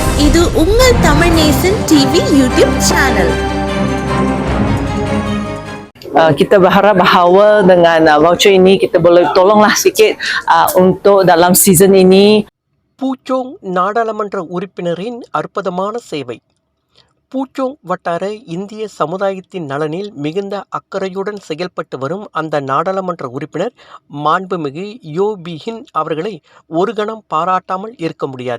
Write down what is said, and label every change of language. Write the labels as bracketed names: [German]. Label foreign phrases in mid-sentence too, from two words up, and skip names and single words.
[Tamil] இது உங்கள் தமிழ் நேசன் டிவி [English] YouTube channel. [Malay] Kita berharap bahawa dengan voucher ini kita boleh tolonglah sikit untuk dalam season ini. [Tamil] பூச்சோங் நாடாளுமன்ற உறுப்பினரின் அற்புதமான சேவை. பூச்சோங் வட்டார இந்திய சமுதாயத்தின் நலனில் மிகுந்த அக்கறையுடன் செயல்பட்டு வரும் அந்த நாடாளுமன்ற உறுப்பினர் மாண்புமிகு யோ பி ஹின் அவர்களை ஒரு கணம் பாராட்டாமல் இருக்க முடியாது.